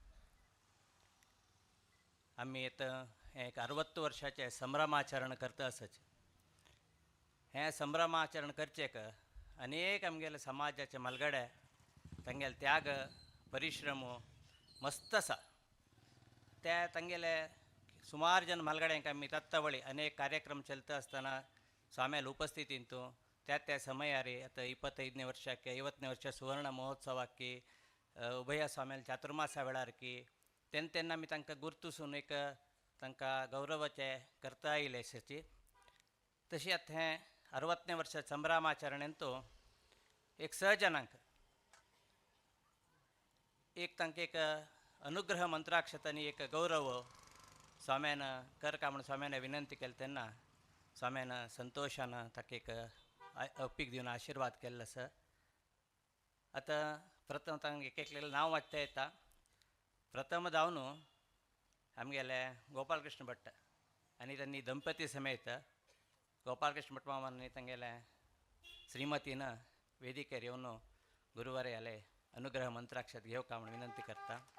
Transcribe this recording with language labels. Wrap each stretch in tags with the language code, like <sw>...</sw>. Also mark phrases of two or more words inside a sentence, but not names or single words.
<kok>आमी हे एक 60 वर्षाचे संभ्रमाचरण करता आसच हे संभ्रमाचरण करचेक अनेक आमगेले समाजाचे मलगडे तांगेले त्याग परिश्रम मस्त आसा ते तांगेले सुमार जन मलगड्यांक आमी तत्तवळी अनेक कार्यक्रम चलता आसतना स्वाम्याल उपस्थितींतू त्या समयारी आतां</kok> <kn>25ನೇ ವರ್ಷಕ್ಕೆ 50ನೇ ವರ್ಷ ಸುವರ್ಣ ಮಹೋತ್ಸವಕ್ಕೆ ಉಭಯ</kn> <kok>ಸ್ವಾಮ್ಯಾಲ ಚಾತುರ್ಮಾಸ वेळारकी तेन्ना आमी तांकां गुर्तुसून एक तांकां गौरवाचे करता येयले अशेची तशी आतां हें</kok> <kn>60ನೇ ವರ್ಷ</kn> <kok>संभ्रमाचरणेंतू एक 100 जनांक एक तांकां एक अनुग्रह मंत्राक्षतांनी एक गौरव स्वाम्यान कर का म्हणून स्वाम्यान विनंती केली तेन्ना स्वाम्यान संतोशान ताका एक अप्पीक दिवन आशिर्वाद केल्लो आसा आतां प्रथम तांकां एक एकलें नांव वाचता येता प्रथम जावन आमगेले गोपालकृष्ण भट्ट आनी तांणी दंपती समेत गोपालकृष्ण भट मामा आनी तांगेले श्रीमतीन वेदिकेर येवन गुरुवार्याले अनुग्रह मंत्राक्षत घेवका म्हणून विनंती करता</kok>